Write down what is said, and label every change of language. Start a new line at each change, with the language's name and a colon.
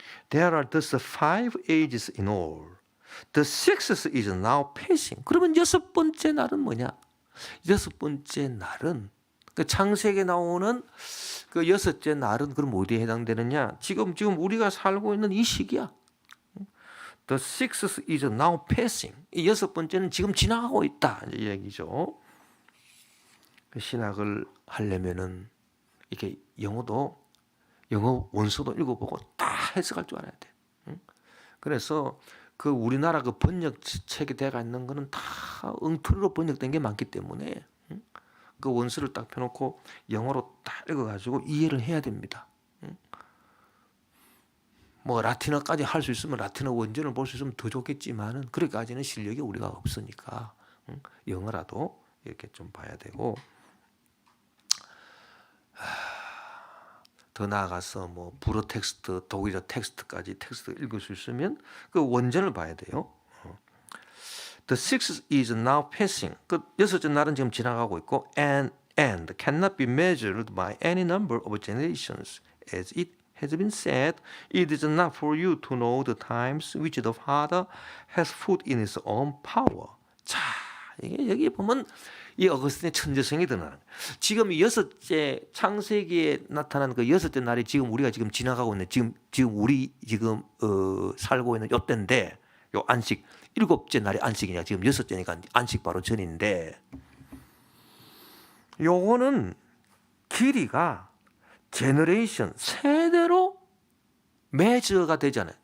English: There are thus 5 ages in all. The sixth is now passing.
Korean: 그러면 6번째 날은 뭐냐? 6번째 날은 그 창세기에 나오는 그 6째 날은 그럼 어디에 해당되느냐? 지금 우리가 살고 있는 이 시기야.
English: The sixth is now passing.
Korean: 이 6번째는 지금 지나가고 있다. 이 얘기죠. 신학을 하려면은 이렇게 영어도 영어 원서도 읽어보고 다 해석할 줄 알아야 돼. 응? 그래서 그 우리나라 그 번역책에 대가 있는 거는 다 엉터리로 번역된 게 많기 때문에 응? 그 원서를 딱 펴놓고 영어로 딱 읽어가지고 이해를 해야 됩니다. 응? 뭐 라틴어까지 할 수 있으면 라틴어 원전을 볼 수 있으면 더 좋겠지만은 그렇게까지는 실력이 우리가 없으니까 응? 영어라도 이렇게 좀 봐야 되고, 더 나아가서 뭐 불어 텍스트, 독일어 텍스트까지 텍스트 읽을 수 있으면 그 원전을 봐야 돼요.
English: The sixth is now passing.
Korean: 그 여섯째 날은 지금 지나가고 있고,
English: and cannot be measured by any number of generations. As it has been said, it is not for you to know the times which the Father has put in His own power.
Korean: 자, 이게 여기 보면 이 어거스틴의 천재성이 드러나는 거예요. 지금 이 여섯째 창세기에 나타난 그 여섯째 날이 지금 우리가 지금 지나가고 있는 지금 우리 지금 살고 있는 요때인데, 요 안식 일곱째 날이 안식이냐, 지금 여섯째니까 안식 바로 전인데, 요거는 길이가 제너레이션 세대로 메저가 되잖아요.